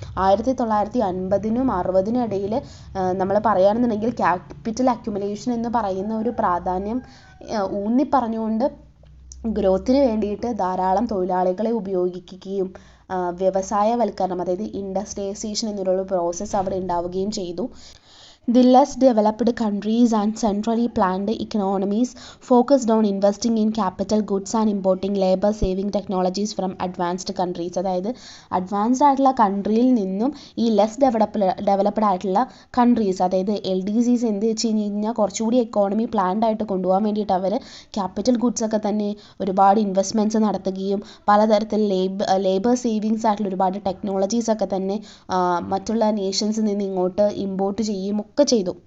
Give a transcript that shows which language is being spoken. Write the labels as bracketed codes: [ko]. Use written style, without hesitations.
[ml] 1950-നും 60-നും ഇടയിൽ നമ്മൾ പറയുകയാണെന്നുണ്ടെങ്കിൽ ക്യാപിറ്റൽ അക്യുമുലേഷൻ എന്ന് പറയുന്ന ഒരു പ്രാധാന്യം ഊന്നി പറഞ്ഞുകൊണ്ട് ഗ്രോത്തിന് വേണ്ടിയിട്ട് ധാരാളം തൊഴിലാളികളെ ഉപയോഗിക്കുകയും വ്യവസായവൽക്കരണം, അതായത് ഇൻഡസ്ട്രിയലൈസേഷൻ എന്നുള്ള പ്രോസസ്സ് അവിടെ ഉണ്ടാവുകയും ചെയ്തു. [en] The less developed countries and centrally planned economies focused on investing in capital goods and importing labor-saving technologies from advanced countries. [ml] അതായത് അഡ്വാൻസ്ഡ് ആയിട്ടുള്ള കൺട്രിയിൽ നിന്നും ഈ ലെസ് ഡെവലപ്ഡ് ആയിട്ടുള്ള കൺട്രീസ്, അതായത് LDCs എന്ത് വെച്ച് കഴിഞ്ഞാൽ കുറച്ചുകൂടി എക്കോണമി പ്ലാൻഡ് ആയിട്ട് കൊണ്ടുപോകാൻ വേണ്ടിയിട്ട് അവർ ക്യാപിറ്റൽ ഗുഡ്സ് ഒക്കെ തന്നെ ഒരുപാട് ഇൻവെസ്റ്റ്മെൻറ്റ്സ് നടത്തുകയും പലതരത്തിൽ ലേബർ സേവിങ്സ് ആയിട്ടുള്ള ഒരുപാട് ടെക്നോളജീസ് ഒക്കെ തന്നെ മറ്റുള്ള നേഷൻസിൽ നിന്ന് ഇങ്ങോട്ട് ഇമ്പോർട്ട് ചെയ്യും ഒക്കെ ചെയ്തു.